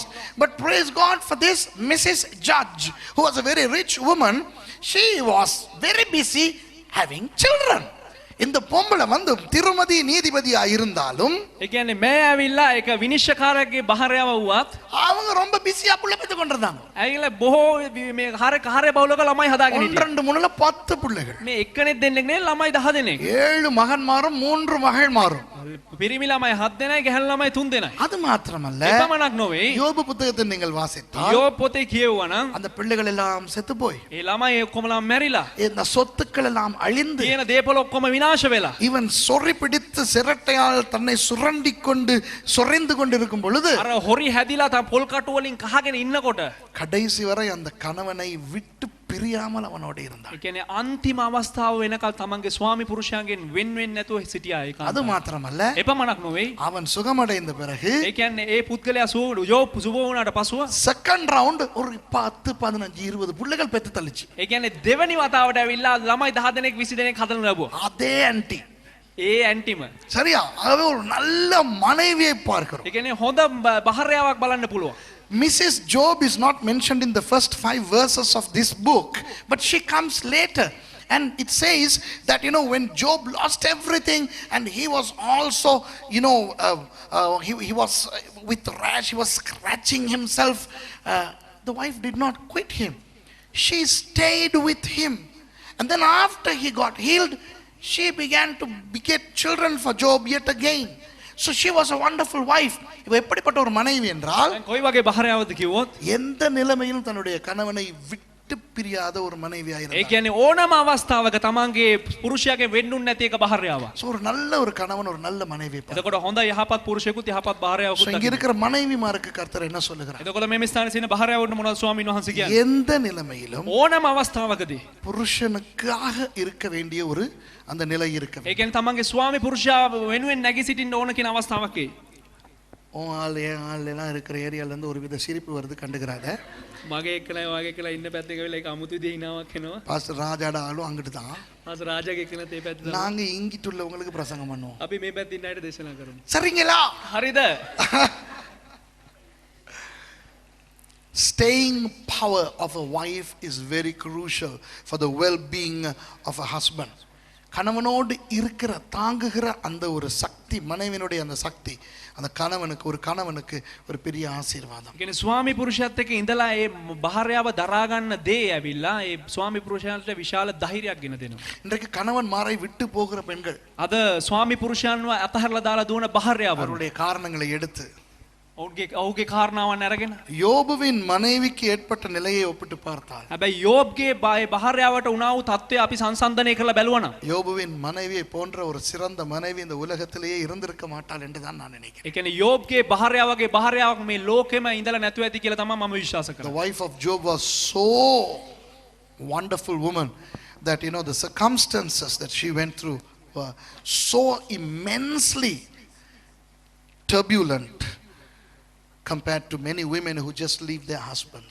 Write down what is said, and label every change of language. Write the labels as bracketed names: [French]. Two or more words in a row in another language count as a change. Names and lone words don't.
[English] But praise God for this Mrs. Judge, who was a very rich woman. She was very busy having children. [Tamil] இந்த பொம்பளை வந்து திருமதி நீதிபதியா இருந்தாலும் [Sinhala] ඒ කියන්නේ මේ ඇවිල්ලා එක විනිශ්චයකාරයෙක්ගේ භාර්යාව වුවත් [Tamil] அவங்க ரொம்ப பிஸியா புள்ள பெத்து கொண்டிருந்தாங்க [Sinhala] ඇවිල්ලා බොහෝ මේ කාර්ය බහුලක ළමයි හදාගෙන හිටියා [Tamil] 12 10 பிள்ளைகள் [Sinhala] මේ එක්කෙනෙක් දෙන්නෙක් නෙවෙයි ළමයි 10 දෙනෙක් [Tamil] 7 மகன்மாரும் 3 மகள்மாரும் [Sinhala] පිරිමි ළමයි 7 දෙනයි ගැහැණු ළමයි 3 දෙනයි [Tamil] அது மாத்திரமல்ல [Sinhala] එපමණක් නොවේ [Tamil] யோபு புத்தகத்தை நீங்கள் வாசித்தால் [Sinhala] யோப் පොතේ කියවුවා නම් [Tamil] அந்த பிள்ளைகள் எல்லாம் செத்து போய் [Sinhala] ඒ ළමයි ඔක්කොමලා මැරිලා [Tamil] இந்த சொத்துக்கள் எல்லாம் அழிந்து [Sinhala] තියෙන දේපල ඔක්කොම විනාශ වෙලා [Tamil] இவன் சொறி பிடித்து சிரட்டையால் தன்னை சுரண்டி கொண்டு சொறைந்து கொண்டிருக்கும் பொழுது [Sinhala] අර හොරි හැදිලා තම පොල් කටු වලින් කහගෙන ඉන්නකොට [Tamil] கடைசி வரை அந்த கணவனை விட்டு பிரியாமல் அவனோடு இருந்தான் [Sinhala] ඒ කියන්නේ අන්තිම අවස්ථාව වෙනකල් තමන්ගේ ස්වාමි පුරුෂයාගෙන් වෙන් වෙන්නේ නැතුව සිටියා ඒ [Tamil] அது [Sinhala] කාන්තාව. [Tamil] மாத்திரமல்ல [Sinhala] එපමණක් නොවේ [Tamil] அவன் சுகமடைந்த பிறகு [Sinhala] ඒ කියන්නේ ඒ පුද්ගලයා යෝබ් සුබ වුණාට පසුව [English] second round [Tamil] ஒரு 10 15 20 பிள்ளைகள் பெத்து தள்ளிச்சு [Sinhala] ඒ කියන්නේ දෙවනි වතාවට ඇවිල්ලා ළමයි 10 දෙනෙක් 20 දෙනෙක් හදන්න ලැබුවා [Tamil] அதே ஆன்ட்டி [Sinhala] ඒ ඇන්ටිම [Tamil] சரியா ஆகவே ஒரு நல்ல மனைவியை பார்க்கிறோம் [Sinhala] ඒ කියන්නේ හොඳ භාර්යාවක් බලන්න පුළුවන් [English] Mrs. Job is not mentioned in the first 5 verses of this book, but she comes later. And it says that, when Job lost everything and he was also, he was with rash, he was scratching himself. The wife did not quit him. She stayed with him. And then after he got healed, she began to beget children for Job yet again. So she was a wonderful wife. [Tamil] இவ எப்படிப்பட்ட ஒரு மனைவி என்றால் [Sinhala] කොයි වගේ භාර්යාවද කිව්වොත් [Tamil] எந்த நிலைமையிலும் தன்னுடைய கணவனை விட்டு பிரியாத ஒரு மனைவியாக [Sinhala] ඒ [Tamil] இருந்தார். [Sinhala] කියන්නේ ඕනම අවස්ථාවක තමන්ගේ පුරුෂයාගෙන් වෙන්නුන්නේ නැති එක භාර්යාවක්. [Tamil] So ஒரு நல்ல ஒரு கணவன் ஒரு நல்ல மனைவி. [Sinhala] එතකොට හොඳ යහපත් පුරුෂයෙකුත් යහපත් So භාර්යාවකුත් [Tamil] இங்க இருக்கிற மனைவிமாருக்கு கர்த்தர் என்ன சொல்லுகிறார்? [Sinhala] එතකොට මේ ස්ථානයේ සිටින භාර්යාවන්ට මොනවද ස්වාමීන් වහන්සේ කියන්නේ? [Tamil] எந்த நிலைமையிலும் [Sinhala] ඕනම අවස්ථාවකදී [Tamil] புருஷனுக்காக இருக்க வேண்டிய ஒரு அந்த நிலை இருக்க [Sinhala] ඒ කියන්නේ තමන්ගේ ස්වාමි පුරුෂයා වෙනුවෙන් නැගී සිටින්න ඕන කියන අවස්ථාවකේ [Tamil] ஆள் எல்லாம் இருக்கிற ஏரியால இருந்து ஒரு வித சிரிப்பு வருது கண்டுக்கிறாங்க. [Sinhala] මගේ එක්කලා වගේ කියලා ඉන්න පැත්තක වෙලා ඒක අමුතු විදිහේ හිනාවක් එනවා. [Tamil] பாஸ்டர் ராஜாட ஆளும் அங்கிட்டு தான். [Sinhala] මාස රාජාගේ එක්කලා තේ පැත්තට [Tamil] நாங்க இங்கிட்டு உள்ளவங்களுக்கு பிரசங்கம் பண்ணுவோம். [Sinhala] අපි මේ පැත්තේ ඉන්න අයට දේශනා කරමු. [Tamil] சரிங்களா? [Sinhala] හරිද? [English] Staying power of a wife is very crucial for the well-being of a husband. [Tamil] கணவனோடு இருக்கிற தாங்குகிற அந்த ஒரு சக்தி, மனைவியினுடைய அந்த சக்தி, அந்த கணவனுக்கு ஒரு பெரிய ஆசீர்வாதம். [Sinhala] කියන්නේ ස්වාමි පුරුෂයාත් එක්ක ඉඳලා ඒ භාර්යාව දරා ගන්න දේ ඇවිල්ලා ඒ ස්වාමි පුරුෂයාට විශාල ධෛර්යයක් ගෙන දෙනවා. [Tamil] இன்றைக்கு கணவன் மாரை விட்டு போகிற பெண்கள் [Sinhala] අද ස්වාමි පුරුෂයන්ව අතහැරලා දාලා දුවන භාර්යාවරු [Tamil] அவருடைய காரணங்களை எடுத்து [Sinhala] ඔහුගේ කාරණාවන් අරගෙන [Tamil] யோபுவின் மனைவிக்கு ஏற்பட்ட நிலையை ஒப்பிட்டு பார்த்தால் [Sinhala] හැබැයි යෝබ්ගේ භාර්යාවට උනා වූ තත්ත්වය අපි සංසන්දනය කරලා බැලුවා නම් [Tamil] யோபுவின் மனைவியை போன்ற ஒரு சிறந்த மனைவி இந்த உலகத்திலேயே இருந்திருக்க மாட்டாள் என்று தான் நான் நினைக்கிறேன். [Sinhala] ඒ කියන්නේ යෝබ්ගේ භාර්යාවගේ භාර්යාවක් මේ ලෝකෙම ඉඳලා නැතුව ඇති කියලා තමයි මම විශ්වාස [English] The [Sinhala] කරන්නේ. [English] wife of Job was so wonderful woman that the circumstances that she went through were so immensely turbulent compared to many women who just leave their husbands.